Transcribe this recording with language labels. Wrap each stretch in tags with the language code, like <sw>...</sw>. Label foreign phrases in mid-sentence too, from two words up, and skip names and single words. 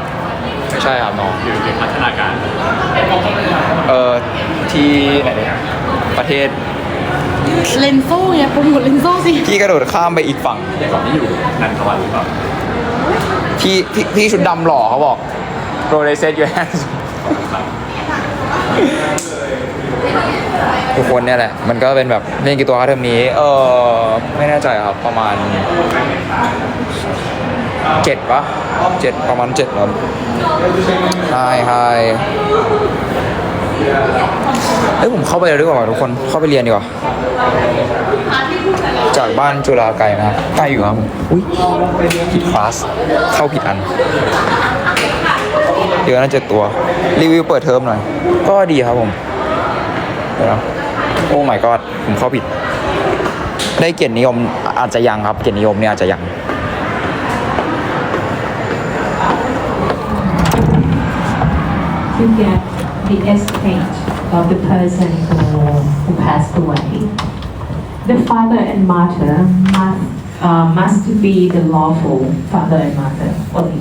<th>ไม่ใช่ครับน้อง อยู่พัฒนาการ ที่ไหนเนี่ยประเทศ เลนโซ่ไงโปรโมทเลนโซ่สิ ที่กระโดดข้ามไปอีกฝั่ง เจคอบที่อยู่นันทวันหรือเปล่า ที่ชุดดำหล่อเขาบอก</th> <en>bro they said your hands</en> <th>ทุกคนเนี่ยแหละมันก็เป็นแบบเล่นกี่ตัวครับเทอมนี้ไม่แน่ใจครับประมาณ 7ปะ7ประมาณ7ครับใช่เฮ้ยผมเข้าไปเลยดีกว่าทุกคนเข้าไปเรียนดีกว่า จากบ้านจุฬาไกลนะครับใกล้อยู่ครับอุ้ยผิดคลาสเข้าผิดอันเดี๋ยวน่าจะตัวรีวิวเปิดเทอมหน่อยก็ดีครับผมเดี๋ยวนะโอ้</th> <en>my god</en> <th>ผมเข้าผิดได้เกียรตินิยมอาจจะยังครับเกียรตินิยมเนี่ยอาจจะยัง</th> <en>to get the estate of the person who passed away. The father and mother must be the lawful father and mother only.</en>